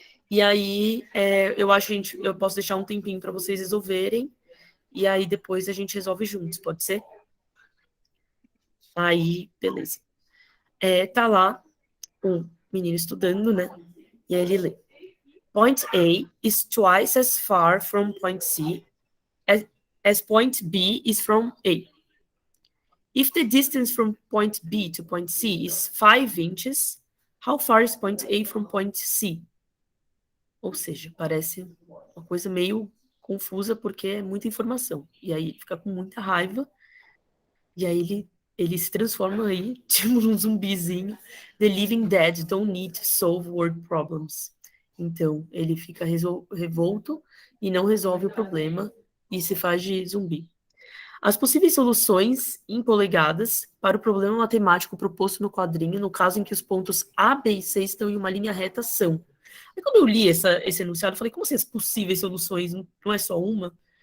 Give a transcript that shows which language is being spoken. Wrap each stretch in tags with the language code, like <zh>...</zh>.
<pt>E aí, eu acho que eu posso deixar um tempinho para vocês resolverem. E aí, depois a gente resolve juntos, pode ser? Aí, beleza. Tá lá um menino estudando, né? E aí ele lê.</pt> <en>Point A is twice as far from point C as point B is from A. If the distance from point B to point C is 5 inches, how far is point A from point C?</en> <pt>Ou seja, parece uma coisa meio confusa porque é muita informação. E aí ele fica com muita raiva e aí ele se transforma aí, tipo um zumbizinho.</pt> <en>The living dead don't need to solve word problems.</en> <pt>Então, ele fica revolto e não resolve o problema e se faz de zumbi. As possíveis soluções em polegadas para o problema matemático proposto no quadrinho, no caso em que os pontos A, B e C estão em uma linha reta, são. Aí quando eu li esse enunciado, eu falei, como assim as possíveis soluções? Não é só uma?</pt>